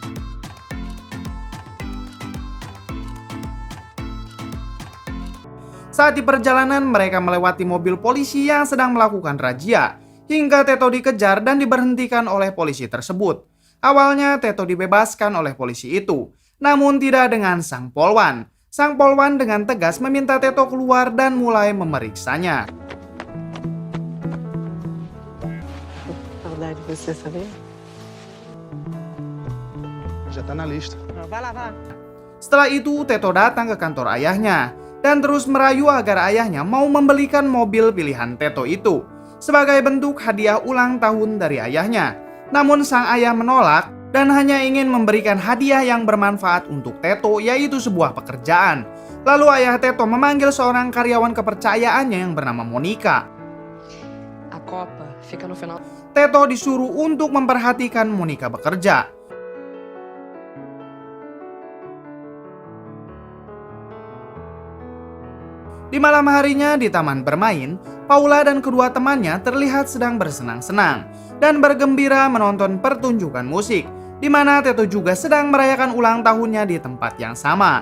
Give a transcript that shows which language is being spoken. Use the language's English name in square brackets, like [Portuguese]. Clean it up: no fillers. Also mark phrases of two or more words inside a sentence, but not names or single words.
[Indonesian] Saat di perjalanan, mereka melewati mobil polisi yang sedang melakukan razia, hingga Teto dikejar dan diberhentikan oleh polisi tersebut. Awalnya Teto dibebaskan oleh polisi itu, namun tidak dengan sang polwan. Sang polwan dengan tegas meminta Teto keluar dan mulai memeriksanya. [Portuguese] Saudade de você, sabia? Já tá na lista. Vai lá, vai lá. [Indonesian] Setelah itu Teto datang ke kantor ayahnya dan terus merayu agar ayahnya mau membelikan mobil pilihan Teto itu sebagai bentuk hadiah ulang tahun dari ayahnya. Namun sang ayah menolak dan hanya ingin memberikan hadiah yang bermanfaat untuk Teto, yaitu sebuah pekerjaan. Lalu ayah Teto memanggil seorang karyawan kepercayaannya yang bernama Monica. [Portuguese] A Copa fica no final. [Indonesian] Teto disuruh untuk memperhatikan Monica bekerja. Di malam harinya di taman bermain, Paula dan kedua temannya terlihat sedang bersenang-senang dan bergembira menonton pertunjukan musik, di mana Teto juga sedang merayakan ulang tahunnya di tempat yang sama.